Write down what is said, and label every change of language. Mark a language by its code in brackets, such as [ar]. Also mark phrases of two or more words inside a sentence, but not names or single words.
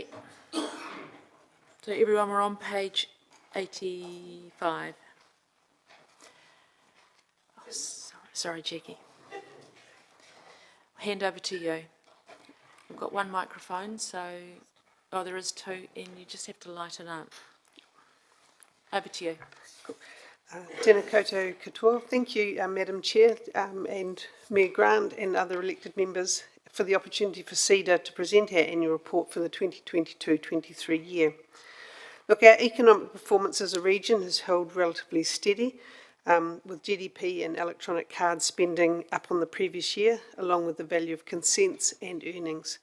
[en] So everyone, we're on page 85. Oh, sorry, Jackie. Hand over to you. We've got one microphone, so... Oh, there is 2, and you just have to light it up. Over to you. [mi] Tēnā koutou katoa. [en] Thank you, Madam Chair, and Mayor Grant and other elected members for the opportunity for CEDA to present our annual report for the 2022-23 year. Look, our economic performance as a region has held relatively steady, with GDP and electronic card spending up on the previous year, along with the value of consents and earnings.